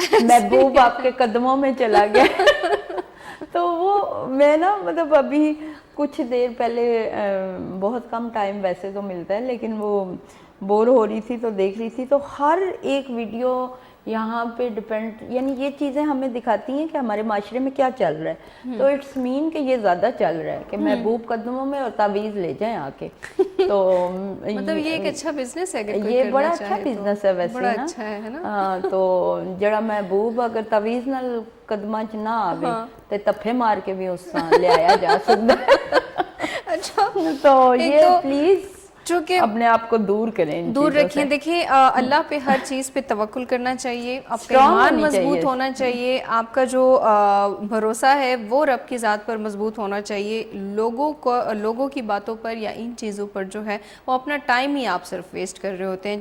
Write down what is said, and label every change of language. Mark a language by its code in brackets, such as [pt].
[ur] محبوب آپ کے قدموں میں چلا گیا. تو وہ میں نا مطلب ابھی کچھ دیر پہلے, بہت کم ٹائم ویسے تو ملتا ہے, لیکن وہ بور ہو رہی تھی تو دیکھ رہی تھی, تو ہر ایک ویڈیو یہاں پہ ڈپینڈ, یعنی یہ چیزیں ہمیں دکھاتی ہیں کہ ہمارے معاشرے میں کیا چل رہا ہے. تو اٹس مین کہ یہ زیادہ چل رہا ہے کہ محبوب قدموں میں اور تعویذ لے جائیں آ کے. تو مطلب یہ ایک اچھا بزنس ہے, یہ بڑا اچھا بزنس ہے ویسے نا. [pa] تو جڑا محبوب اگر تعویذ نال قدماں چ نہ آوے تے تفے مار کے بھی اس طرح لے آیا جا سکتا ہے. [ur] اچھا, تو یہ پلیز چونکہ اپنے آپ کو دور کریں, دور رکھیں. دیکھیں اللہ پہ ہر چیز پہ توکل کرنا چاہیے, آپ کا ایمان مضبوط ہونا چاہیے, آپ کا جو بھروسہ ہے وہ رب کی ذات پر مضبوط ہونا چاہیے. لوگوں کی باتوں پر یا ان چیزوں پر جو ہے وہ اپنا ٹائم ہی آپ صرف ویسٹ کر رہے ہوتے ہیں.